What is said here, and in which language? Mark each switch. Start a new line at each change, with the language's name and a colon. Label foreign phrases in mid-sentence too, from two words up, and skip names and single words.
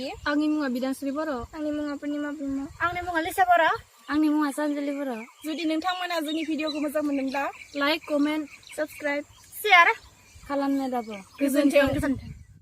Bodo: Angni munga Bidansri Boro. Angni munga Purnima Brahma. Angni munga Lisa Boro. Angni munga Sanjali Boro. Judi nोंथांमोना जोंनि भिडिअखौ मोजां मोनदोंब्ला
English: like, comment, subscribe, share
Bodo: खालामनो दाबो। गोजोन्थों।